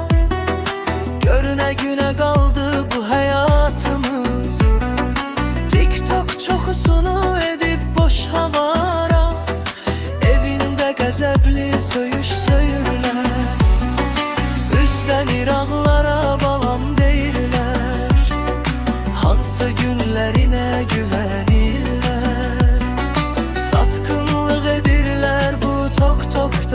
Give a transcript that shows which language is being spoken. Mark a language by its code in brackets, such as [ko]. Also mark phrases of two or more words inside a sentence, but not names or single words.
[tr] Görüne güne kaldı bu hayatımız. [az] TikTok çoxusunu edip boş havara. Evinde qəzəbli söyüş söyürlər. Üstlenir ağlara, balam deyirlər. Hansı günlerine güvenirlər. Satqınlıq edirlər bu TikTok'da.